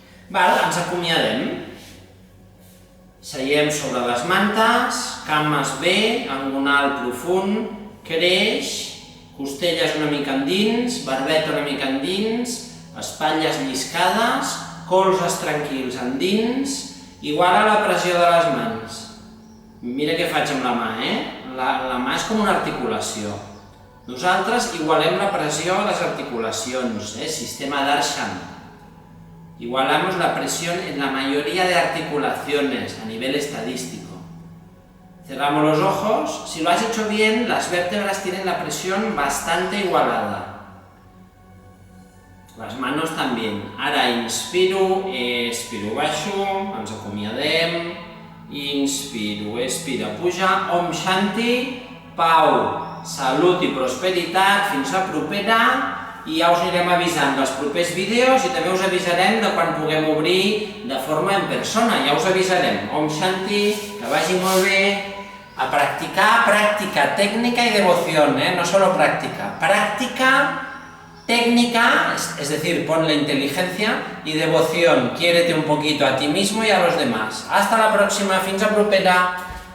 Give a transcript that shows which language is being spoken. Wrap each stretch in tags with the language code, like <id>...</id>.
<ca>Ens acomiadem. Seiem sobre les mantes, cames bé, angonal profund, creix, costelles una mica endins, barbeta una mica endins, espatlles lliscades, colzes tranquils endins, iguala la pressió de les mans. Mira què faig amb la mà, La mà és com una articulació. Nosaltres igualem la pressió a les articulacions, sistema d'Arsham.</ca> <es>Igualamos la presión en la mayoría de articulaciones a nivel estadístico. Cerramos los ojos. Si lo has hecho bien, las vértebras tienen la presión bastante igualada. Las manos también.</es> <ca>Ara inspiro, expiro, baixo, ens acomiadem. Inspiro, expira, puja. Om Shanti, pau, salut i prosperitat. Fins la propera. I ja us anirem avisant dels propers vídeos i també us avisarem de quan puguem obrir de forma en persona, ja us avisarem. Om Shanti, que vagi molt bé.</ca> <es>A practicar, práctica, técnica y devoción, no solo práctica. Práctica, técnica, es decir, ponle inteligencia, y devoción, quiérete un poquito a ti mismo y a los demás. Hasta la próxima,</es> <ca>fins a propera.</ca>